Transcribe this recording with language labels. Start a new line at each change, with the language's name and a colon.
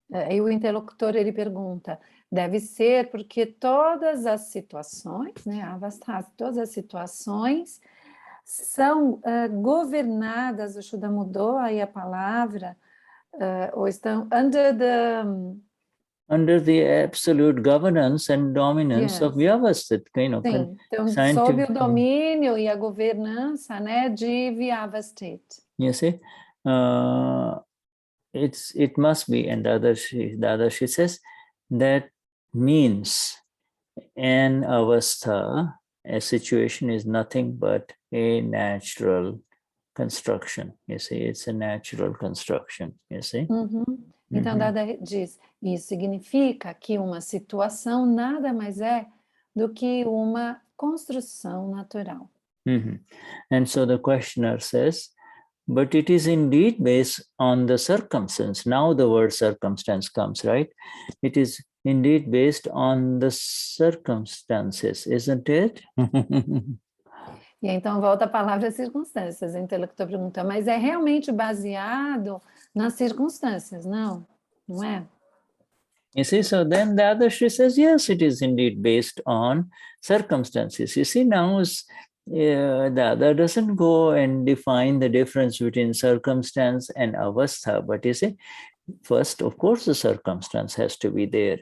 Portuguese: E o interlocutor, ele pergunta, deve ser porque todas as situações, né, todas as situações são governadas, o Shuddha mudou aí a palavra, ou estão
English: under the absolute governance and dominance of Vyavasthit, you know.
Portuguese: Sim, então sob o domínio e a governança, né, de Vyavasthit.
English: You see, it must be, and Dadashri says that means an avastha, a situation is nothing but a natural construction. You see, it's a natural construction. You see.
Portuguese: Então, Dada diz, isso significa que uma situação nada mais é do que uma construção natural.
English: And so the questioner says, but it is indeed based on the circumstance. Now the word circumstance comes, right? It is indeed based on the circumstances, isn't it?
Portuguese: E então volta a palavra circunstâncias. O intelectual pergunta, mas é realmente baseado nas circunstâncias? Não, não é?
English: You see, so then the other she says, yes, it is indeed based on circumstances. You see, now the other doesn't go and define the difference between circumstance and avastha, but you see, first, of course, the circumstance has to be there.